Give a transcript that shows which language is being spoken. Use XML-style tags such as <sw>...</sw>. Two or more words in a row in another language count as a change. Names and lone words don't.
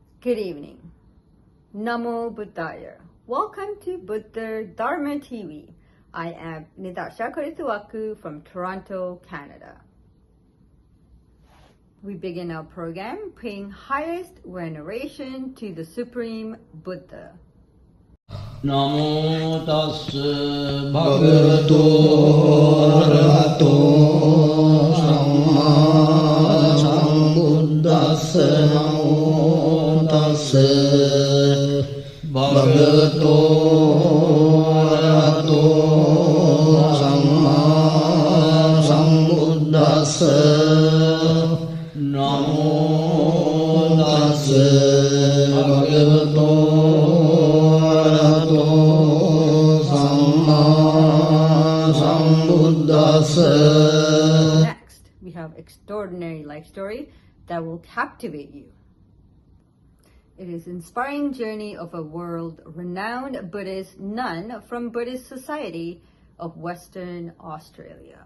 <en>Good evening.</en> <pi>Namo Buddhaya.</pi> <en>Welcome to Buddha Dharma TV. I am Nidasha Korituaku from Toronto, Canada. We begin our program paying highest veneration to the Supreme Buddha.</en> <pi>Namo tassa bhagavato arahato samma sambuddhassa. Namo tassa bhagavato arahato samma sambuddhassa. Namo tassa bhagavato</pi> <en>Next, we have extraordinary life story that will captivate you. It is inspiring journey of a world-renowned Buddhist nun from Buddhist Society of Western Australia.</en>